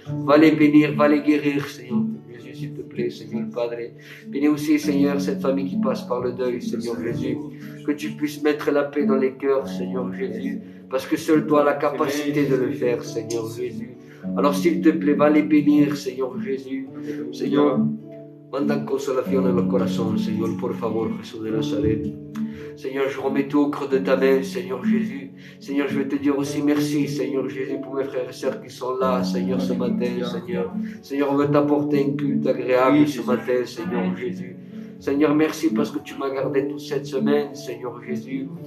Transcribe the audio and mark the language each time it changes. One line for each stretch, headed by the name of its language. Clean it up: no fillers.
French: Va les bénir, va les guérir, Seigneur Jésus, s'il te plaît, Seigneur Padre. Bénis aussi, Seigneur, cette famille qui passe par le deuil, Seigneur Jésus. Que tu puisses mettre la paix dans les cœurs, Seigneur Jésus, parce que seul toi as la capacité de le faire, Seigneur Jésus. Alors s'il te plaît, va les bénir, Seigneur Jésus.
Spanish: Seigneur, manda consolación en los corazones, Señor, por favor, Jesús de Nazaret.
French: Seigneur, je remets tout au creux de ta main, Seigneur Jésus. Seigneur, je veux te dire aussi merci, Seigneur Jésus, pour mes frères et sœurs qui sont là, Seigneur, ce matin, Seigneur. Seigneur, on veut t'apporter un culte agréable ce matin, Seigneur Jésus. Seigneur, merci parce que tu m'as gardé toute cette semaine, Seigneur Jésus.